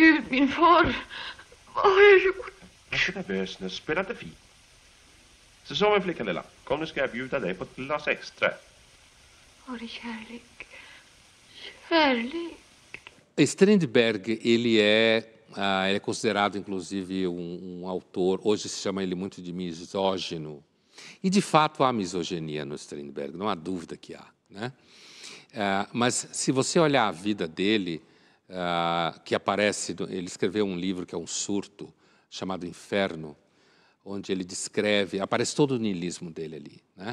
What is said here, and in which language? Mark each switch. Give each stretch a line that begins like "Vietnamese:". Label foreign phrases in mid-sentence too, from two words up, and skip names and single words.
Swedish: Min far, vad har jag gjort? Inte nervös nu, spela inte fint. Så så min flicka lilla, kom nu ska jag bjuda dig på ett glas extra. Var det kärlek? Kärlek?
Portuguese: Strindberg, ele é considerado, inclusive, autor, hoje se chama ele muito de misógino. E, de fato, há misoginia no Strindberg, não há dúvida que há, né? Mas, se você olhar a vida dele, que aparece, ele escreveu um livro que é um surto, chamado Inferno, onde ele descreve, aparece todo o niilismo dele ali, né?